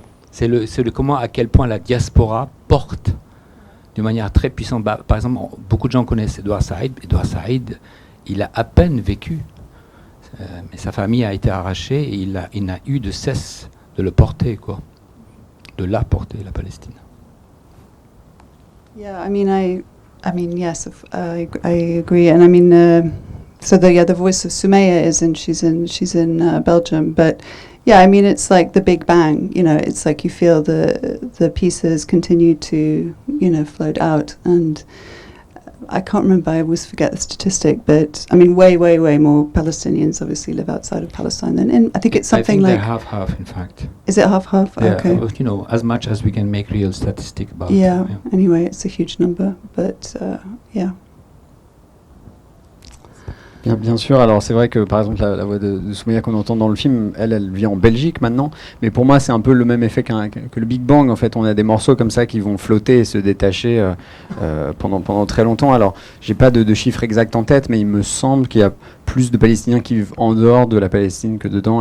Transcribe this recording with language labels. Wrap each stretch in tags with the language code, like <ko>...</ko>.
<fr>C'est le comment, à quel point la diaspora porte d'une manière très puissante. Par exemple, beaucoup de gens connaissent Edouard Saïd. Edouard Saïd, il a à peine vécu, mais sa famille a été arrachée et il n'a eu de cesse de le porter, quoi, de la porter, la Palestine.</fr> <en>Yeah, I mean, yes, I agree, and I mean, so the voice of Soumeya she's in Belgium, but yeah, I mean, it's like the Big Bang, you know, it's like you feel the pieces continue to, you know, float out, and I can't remember, I always forget the statistic, but I mean, way more Palestinians obviously live outside of Palestine than in, I think it's something like... they're half, in fact. Is it half? Yeah, okay. You know, as much as we can make real statistic about it. Yeah, anyway, it's a huge number, but yeah.</en> <fr>Bien sûr, alors c'est vrai que par exemple la voix de Soumeya qu'on entend dans le film, elle vit en Belgique maintenant, mais pour moi c'est un peu le même effet que le Big Bang. En fait, on a des morceaux comme ça qui vont flotter et se détacher pendant très longtemps. Alors j'ai pas de chiffres exacts en tête, mais il me semble qu'il y a plus de Palestiniens qui vivent en dehors de la Palestine que dedans.</fr>